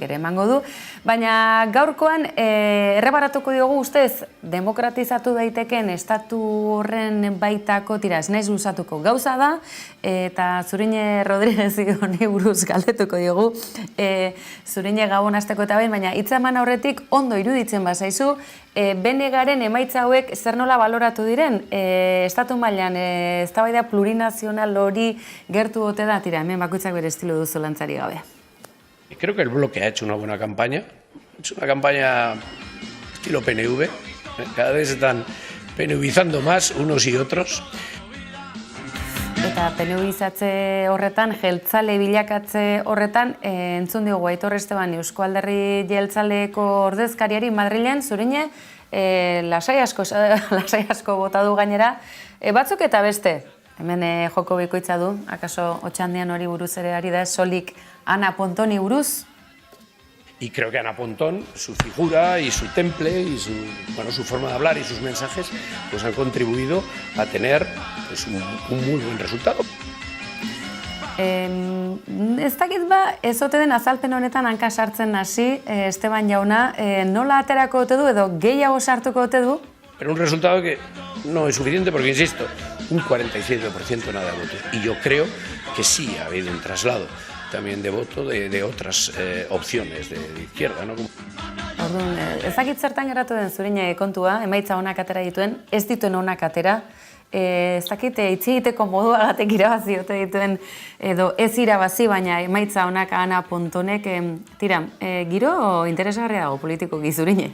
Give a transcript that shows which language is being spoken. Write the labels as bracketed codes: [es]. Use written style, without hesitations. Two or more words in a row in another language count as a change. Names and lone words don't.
[eu] ere emango du, baina gaurkoan erreparatuko diogu ustez demokratizatu daiteken estatu horren baitako tiraz naiz luzatuko gauza da eta Zurine Rodríguez honi buruz galdetuko diogu Zurine gabon hasteko eta behin, baina hitza eman aurretik ondo iruditzen bazaizu Benegaren emaitza hauek zer nola baloratu diren, estatu mailan eztabaida plurinazional hori gertu ote da, tira, hemen bakoitzak bere estilo duzu lantzari gabe. [es] Creo que el bloque ha hecho una buena campaña. Es una campaña estilo PNV. Cada vez están PNVizando más unos y otros. [eu] Eta PNVizatze horretan, jeltzale bilakatze horretan, entzun diogu Aitor Esteban Eusko Alderdi Jeltzaleko ordezkariari Madrilen, Zurine, lasai asko bota du gainera, batzuk eta beste, hemen joko bikoitza du, akaso Otxandian hori buruz ere ari da, solik Ana Pontoni buruz. [es] Y creo que Ana Pontón, su figura y su temple y su forma de hablar y sus mensajes pues han contribuido a tener pues, un muy buen resultado. [eu] Ez dakit ez ote den azalpen honetan hanka sartzen hasi, Esteban jauna, nola aterako ote du edo gehiago sartuko ote du? [es] Pero un resultado que no es suficiente porque, insisto, un 47% nada de votos. Y yo creo que sí ha habido un traslado también de voto de otras opciones de izquierda, ¿no? [eu] Orduan, ez dakit zertan geratu den Zurine kontua, emaitza onak atera dituen, ez dituen onak atera, ez dakit hitz egiteko moduagatik irabazi ote dituen edo ez irabazi, baina emaitza onak Ana Pontonek, tira, giro interesgarria dago politikoki Zurine.